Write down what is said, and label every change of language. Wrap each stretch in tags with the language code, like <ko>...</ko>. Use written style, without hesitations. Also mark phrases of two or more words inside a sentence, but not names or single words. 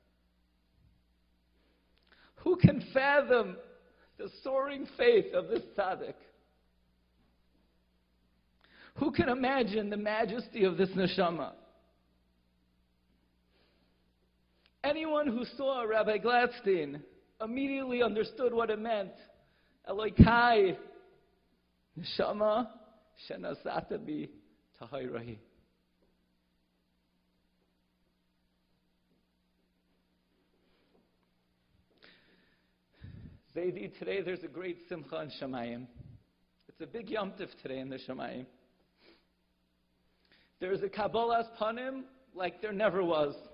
<en>Who can fathom the soaring faith of this tzaddik? Who can imagine the majesty of this neshama? Anyone who saw Rabbi Glatstein immediately understood what it meant.</en> <he>אלוקי, נשמה שנתת בי טהורה היא.</he> <en>Zaidi, today there's a great simcha in Shamayim. It's a big</en> <he>יום טוב</he> <en>today in the Shamayim. There's a</en> <he>קבלת פנים</he> <en>like there never was.</en>